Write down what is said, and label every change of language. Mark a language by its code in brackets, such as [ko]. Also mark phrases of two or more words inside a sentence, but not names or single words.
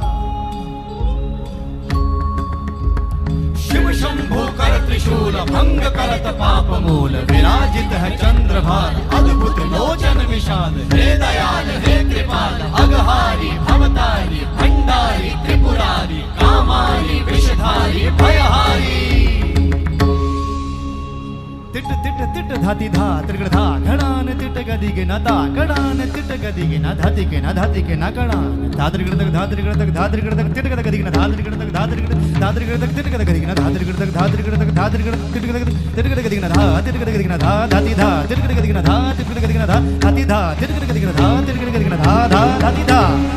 [hi] शिव शंभो कर त्रिशूल भंग करत पाप मूल विराजित है चंद्रभार अद्भुत लोचन विशाल हे दयाल हे कृपाल अघहारी भवतारी भंडारी त्रिपुरारी कामारी विषधारी भयहारी तिट तिट तिट धाति धा त्रिगण धा घड़ान तिट गदि के न दा घड़ान तिट गदि के न धाति के न धाति के न घड़ान धात्रिगण तक धात्रिगण तक धात्रिगण तक तिट गदि के न धात्रिगण तक धात्रिगण तक तिट गदि के न धात्रिगण तक धात्रिगण तक धात्रिगण तिट गदि के न धा तिट गदि के न धा धाति धा तिट गदि के न धा तिट गदि के न धा धाति धा तिट गदि के न धा तिट गदि के न धा धा धाति धा